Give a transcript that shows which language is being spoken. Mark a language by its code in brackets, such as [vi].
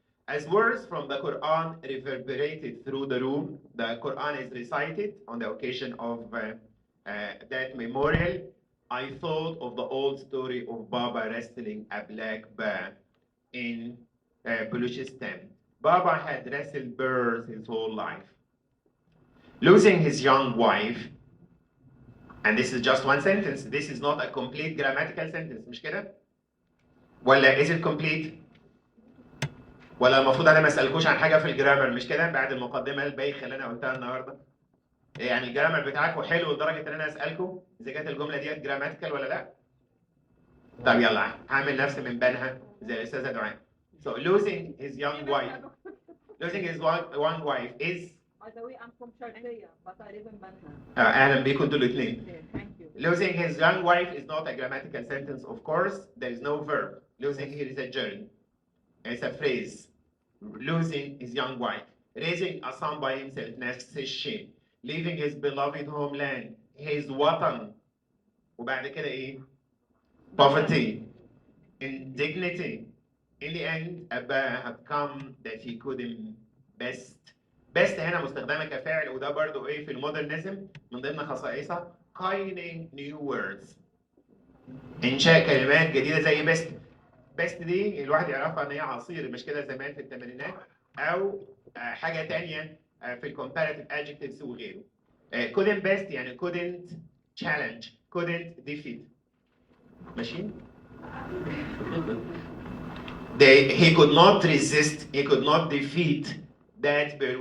[en] As words from the Quran reverberated through the room, the Quran is recited on the occasion of that memorial. I thought of the old story of Baba wrestling a black bear in Baluchistan. Baba had wrestled bears his whole life. Losing his young wife, and this is just one sentence, this is not a complete grammatical sentence, [ar] مش كده؟ ولا [en] is it complete؟ [ar] ولا المفروض انا ما اسالكوش عن حاجه في الجرامر مش كده بعد المقدمه البايخه اللي انا قلتها النهارده؟ يعني الجرامر بتاعكم حلو لدرجه ان انا اسالكم اذا كانت الجمله ديت جراماتيكال ولا لا؟ طب يلا هعمل نفسي من بنها زي الاستاذه دعاء. [en] So losing his young wife is By the way, I'm from Sharjah, but I live in Manhattan. [ar] اهلا بيكم انتوا الاثنين. [en] Thank you. Losing his young wife is not a grammatical sentence, of course. There is no verb. Losing here is a gerund. It's a phrase. Losing his young wife. Raising a son by himself, [ar] نفس الشيء. [en] Leaving his beloved homeland. [ar] his وطن وبعد كده ايه [en] poverty indignity. In the end Abba had come that he couldn't best [ar] هنا مستخدمة كفاعل، وده برضو ايه في المودرنزم من ضمن خصائصها [en] coining new words، [ar] انشاء كلمات جديدة زي best دي الواحد يعرفها ان هي عصير مش كده زمان في الثمانينات، او حاجة تانية في الcomparative adjectives وغيره. [en] couldn't best يعني couldn't challenge couldn't defeat. ماشي؟ he could not resist he could not defeat that bear.